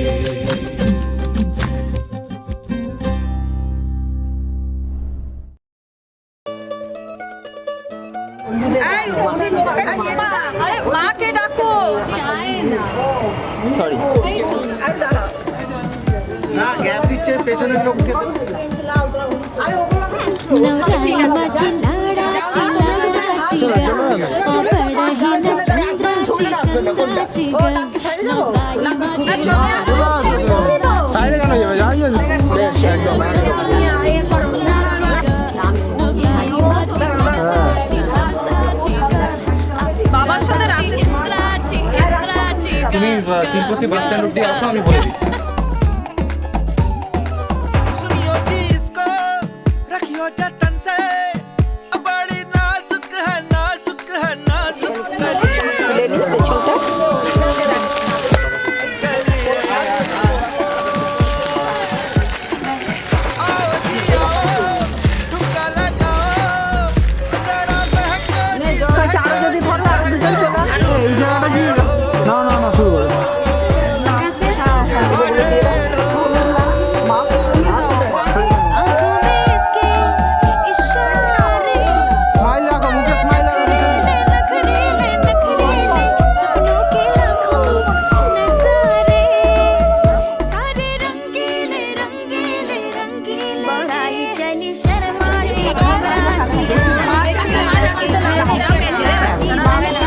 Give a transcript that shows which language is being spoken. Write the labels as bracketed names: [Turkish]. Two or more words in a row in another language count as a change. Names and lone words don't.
[Bangla] মাকে ডাকো সরি না গ্যাপ দিচ্ছে পেছনের লোককে [Marathi] नवरामाची लाडाची लाडाची ग पडहीन चंद्राची चंद्राची ग नवरामाची लाडाची [Bangla] সাইডে কেন যাবে যাই বেশ একদম [Marathi] चंद्राची चंद्राची ग नवरामाची लाडाची लाडाची ग [Bangla] বাবার সাথে রাতে [Marathi] इंद्राची इंद्राची ग [Bangla] তুমি শিল্পশ্রী [English] bus stand [Bangla] অব্দি আসো আমি বলে দিই [Hindi] सुनियो जी इसको रखियो जतन से बड़ी नाजुक है नाजुक है नाजुक आओ जी आओ ठुमका लगाओ जरा महंगा [Bangla] এই জায়গাটা কি না না না শুরু করে [Hindi] आँखों में इसके इशारे [Bangla] স্মাইল রাখো মুখে স্মাইল রাখো [Hindi] नखरेले नखरेले सपनों के लाखों नजारे सारे रंगीले रंगीले रंगीले बढ़ाई चली शर्माती घबराती